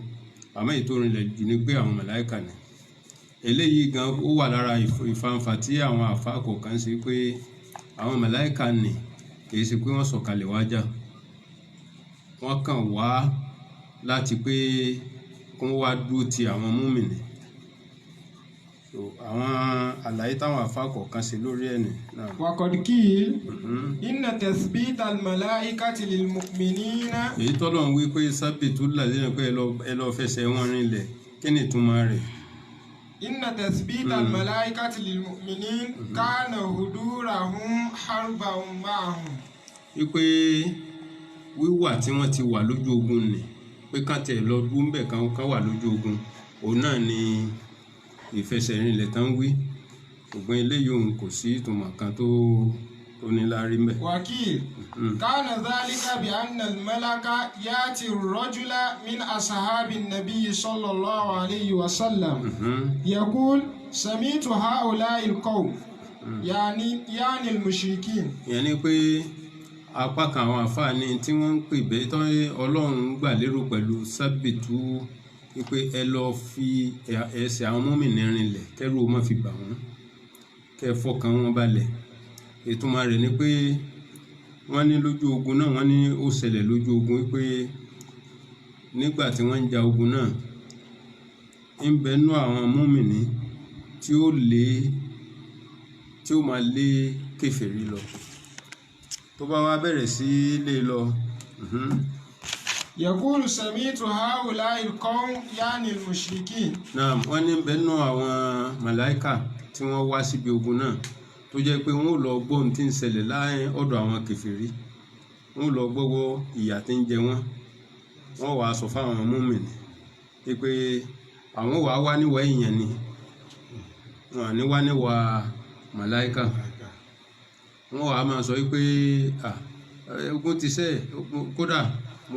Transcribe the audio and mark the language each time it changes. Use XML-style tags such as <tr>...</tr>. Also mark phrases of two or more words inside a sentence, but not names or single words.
<yo>Àmọ́ èyí tó rinlẹ̀ jù ni pé àwọn màláíkà ni. Eléyìí gan ó wà lára ìfàǹfà tí àwọn àfáà kọ̀ọ̀kan ṣe pé àwọn màláíkà ni kìí ṣe pé wọ́n sọ̀kalẹ̀ wá jà, wọ́n kàn wá láti pé kí wọ́n wá dúró ti àwọn mùmínì. Àwọn àlàyé táwọn àfáà kọ̀ọ̀kan ṣe lórí ẹni náà.</yo> <ar>وقد قيل إن تثبيت الملائكة للمؤمنين.</ar> <yo>Èyí tọ́lọ́run wí pé</yo> <ar>ثبتوا الذين</ar> <yo>pé ẹ lọ fẹsẹ̀ wọn rinlẹ̀, kí ni ìtumọ̀ rẹ̀?</yo> <ar>إن تثبيت الملائكة للمؤمنين كان حضورهم حربا معهم.</ar> <yo>Wípé wíwà tí wọ́n ti wà lójú ogun ni pé ká tẹ̀ lọ dúró ńbẹ̀ kan wà lójú ogun òun náà ni ìfẹsẹ̀rinlẹ̀ tán wí ṣùgbọ́n eléyìí òun kò sí ìtumọ̀ kan tó ní láárí mbẹ̀.</yo> <ar>وكيل كان ذلك بأن الملك يأتي الرجل من أصحاب النبي صلى الله عليه وسلم يقول سمعت هؤلاء القوم يعني المشركين.</ar> <yo>ìyẹn ni pé apá kan àwọn àfáàní tí wọ́n ń pè bẹ́ẹ̀ tán Ọlọ́run gbà lérò pẹ̀lú sábìtú wípé ẹ lọ fi ẹsẹ̀ àwọn mùmínì rinlẹ̀ kẹ́rù ó má fi bà wọ́n kẹ́ fọkàn wọn balẹ̀. ìtumọ̀ rẹ̀ ni pé wọ́n ní lójú ogun náà wọ́n ní ó ṣẹlẹ̀ lójú ogun wípé nígbà tí wọ́n ń ja ogun náà ń bẹ nú àwọn mùmínì tí ó máa lé kèfèrí lọ tó bá wá bẹ̀rẹ̀ sí lé lọ.</yo> <ar>يقول سمعت هؤلاء القوم يعني المشركين.</ar> <yo>náà wọ́n ní bẹ nú àwọn màláíkà tí wọ́n wá síbi ogun náà tó jẹ́ pé wọ́n ò lọ gbọ́ ohun tí ń ṣẹlẹ̀ láàrin ọ̀dọ̀ àwọn kèfèrí wọ́n ò lọ gbọ́wọ́ ìyà tí ń jẹ wọ́n wàá sọ fáwọn mùmínì pé àwọn wàá wá níwà èèyàn ni wọn à ní wá níwà màláíkà wọ́n wàá máa sọ pé ogun ti ṣẹ́ kódà mo</yo>